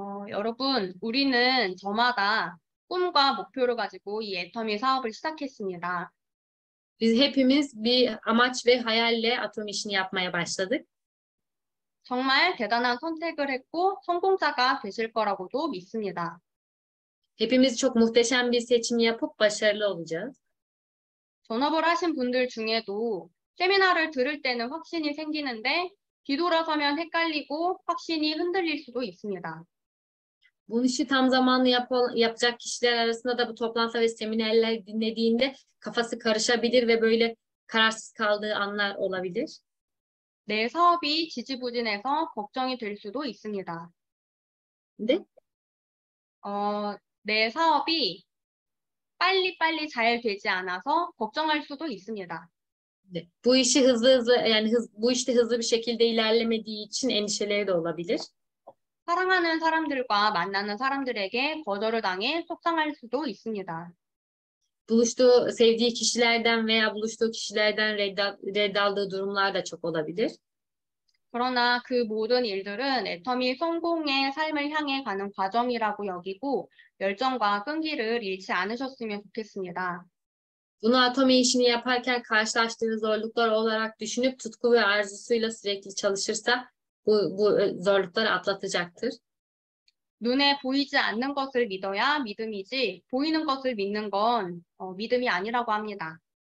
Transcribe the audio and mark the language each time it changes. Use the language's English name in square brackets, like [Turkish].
[Korean] 여러분, 우리는 저마다 꿈과 목표를 가지고 이 애터미 사업을 시작했습니다. [Turkish] Biz hepimiz bir amaç ve hayalle atom işini yapmaya başladık. [Korean] 정말 대단한 선택을 했고 성공자가 되실 거라고도 믿습니다. [Turkish] Hepimiz çok muhteşem bir seçim yapıp başarılı olacağız. [Korean] 전업을 하신 분들 중에도 세미나를 들을 때는 확신이 생기는데 뒤돌아서면 헷갈리고 확신이 흔들릴 수도 있습니다. [Turkish] Bu işi tam zamanlı yapacak kişiler arasında da bu toplantı ve seminerler dinlediğinde kafası karışabilir ve böyle kararsız kaldığı anlar olabilir. [Korean] 내 사업이 지지부진해서 걱정이 될 수도 있습니다. 네? 내 사업이 빨리빨리 잘 되지 않아서 걱정할 수도 있습니다. 네. [Turkish] Bu işte hızlı bir şekilde ilerlemediği için endişeleri de olabilir. [Korean] 사랑하는 사람들과 만나는 사람들에게 거절을 당해 속상할 수도 있습니다. [Turkish] Sevdiği kişilerden veya buluştuğu kişilerden reddaldığı durumlar da çok olabilir. [Korean] 그러나 그 모든 일들은 애터미 성공의 삶을 향해 가는 과정이라고 여기고 열정과 끈기를 잃지 않으셨으면 좋겠습니다. [Turkish] Bunu atomi işini yaparken karşılaştığı zorluklar olarak düşünüp tutku ve arzusuyla sürekli çalışırsa bu zorlukları atlatacaktır. [Korean] 눈에 보이지 않는 것을 믿어야 믿음이지 보이는 것을 믿는 건 믿음이 아니라고 합니다.